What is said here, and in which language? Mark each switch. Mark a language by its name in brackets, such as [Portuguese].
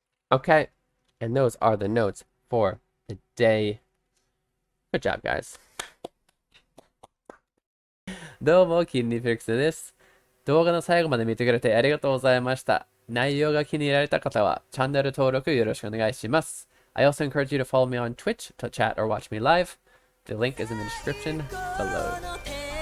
[English] Okay, and those are the notes for the day. Good job, guys. [Japanese] どうも、筋肉フィックスです。動画の最後まで見てくれてありがとうございました。内容が気に入られた方は、チャンネル登録よろしくお願いします。 [English] I also encourage you to follow me on Twitch to chat or watch me live. The link is in the description below.